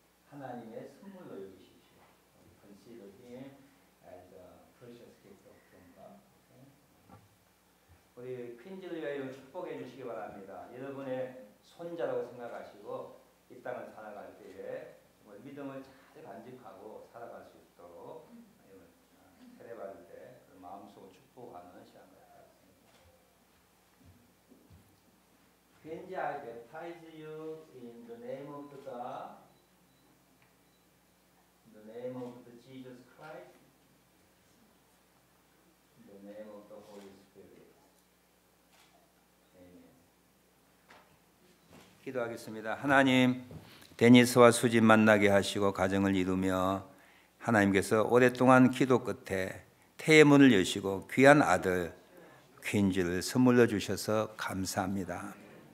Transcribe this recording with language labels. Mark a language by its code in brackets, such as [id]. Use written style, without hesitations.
[ko] 하나님의 선물로 여기십시오. [en] Consider him as a precious gift of God. [ko] 우리 퀸즐리아 이름 축복해 주시기 바랍니다. 여러분의 손자라고 생각하시고 이 땅을 살아갈 때에 믿음을 잘 간직하고 살아갈 수 있도록 세례받을 때 마음속으로 축복하는 시간 같습니다. [en] 퀸즈, I baptize you in the name of the God, in the name of the Jesus Christ, in the name of the Holy Spirit. [ko] 아멘. 기도하겠습니다. 하나님, 데니스와 수진 만나게 하시고 가정을 이루며 하나님께서 오랫동안 기도 끝에 태의 문을 여시고 귀한 아들 퀸즈를 선물로 주셔서 감사합니다.